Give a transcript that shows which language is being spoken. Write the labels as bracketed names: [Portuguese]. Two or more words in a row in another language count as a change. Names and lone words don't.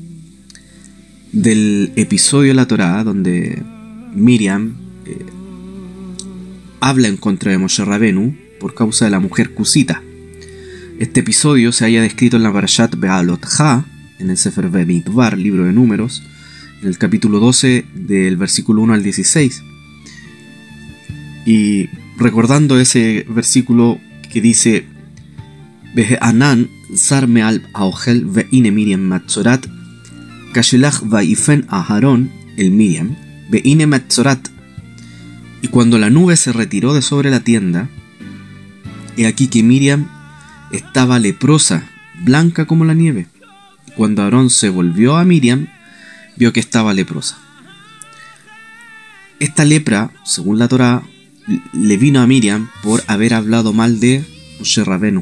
[Spanish] Del episodio de la Torá donde Miriam habla en contra de Moshe Rabenu por causa de la mujer cusita. Este episodio se halla descrito en la Parashat Be'alotcha, en el Sefer Bamidbar, libro de Números, en el capítulo 12 del versículo 1 al 16. Y recordando ese versículo que dice [Hebrew] והענן סר מעל האהל והנה מרים מצרעת כשלג ויפן אהרן אל מרים והנה מצרעת. [Spanish] Y cuando la nube se retiró de sobre la tienda, he aquí que Miriam estaba leprosa, blanca como la nieve. Y cuando Aarón se volvió a Miriam, vio que estaba leprosa. Esta lepra, según la Torá, le vino a Miriam por haber hablado mal de Moshe Rabenu.